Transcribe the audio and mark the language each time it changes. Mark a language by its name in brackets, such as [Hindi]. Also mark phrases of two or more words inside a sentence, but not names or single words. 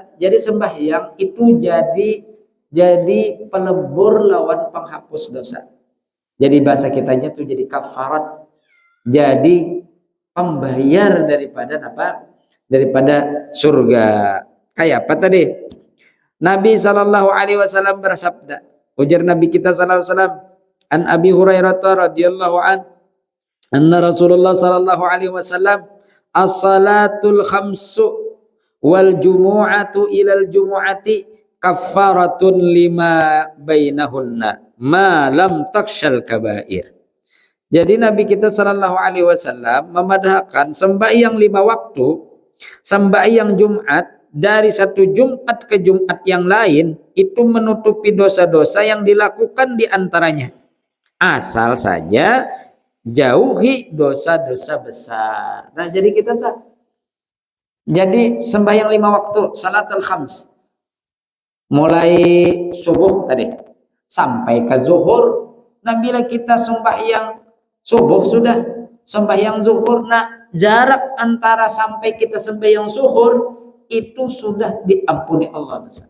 [Banjar] Jadi sembahyang itu jadi pelebur lawan penghapus dosa. Jadi bahasa kitanya tuh jadi kafarat, jadi pembayar daripada surga. Kayak apa tadi? [Arabic] نبي صلى الله عليه وسلم [Banjar] bersabda, ujar Nabi kita [Arabic] صلى الله عليه وسلم، عن أبي هريرة رضي الله عن، أن رسول الله صلى الله عليه وسلم الصلوات الخمس والجمعة إلى الجمعة كفارة لما بينهن ما لم تغش الكبائر. [Banjar] Jadi Nabi kita [Arabic] صلى الله عليه وسلم [Banjar] memadahkan sembahyang 5 waktu, sembahyang Jumat dari satu Jumat ke Jumat yang lain itu menutupi dosa-dosa yang dilakukan di antaranya. Asal saja jauhi dosa-dosa besar. Nah, jadi kita tak. Jadi sembahyang 5 waktu, [Arabic] صلاة الخمس. [Banjar] Mulai subuh tadi sampai ke zuhur. Nah, bila kita sembahyang subuh sudah, sembahyang zuhur, nah jarak antara sampai kita sembahyang zuhur itu sudah diampuni Allah.